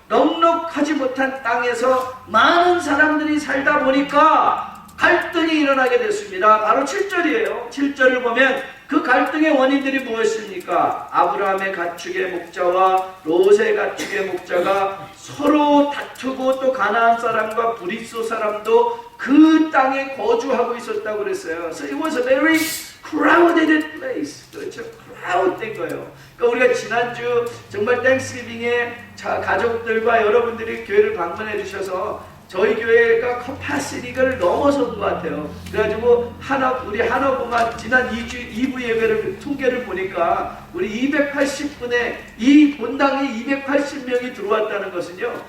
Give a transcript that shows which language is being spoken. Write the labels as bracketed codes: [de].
[ko] 넉넉하지 못한 땅에서 많은 사람들이 살다 보니까 갈등이 일어나게 됐습니다. 바로 7절이에요. 7절을 보면 그 갈등의 원인들이 무엇입니까? 아브라함의 가축의 목자와 롯의 가축의 목자가 서로 다투고 또 가나안 사람과 브리스 사람도 그 땅에 거주하고 있었다고 그랬어요. [en] So it was a very crowded place. [ko] 그렇죠? crowd된 거예요. 그러니까 우리가 지난주 정말 땡스기빙에 가족들과 여러분들이 교회를 방문해 주셔서 저희 교회가 커파시티를 넘어선 것 같아요. 그래가지고 우리 하나부만 지난 2부 예배를 통계를 보니까 우리 280분에 이 본당에 280명이 들어왔다는 것은요.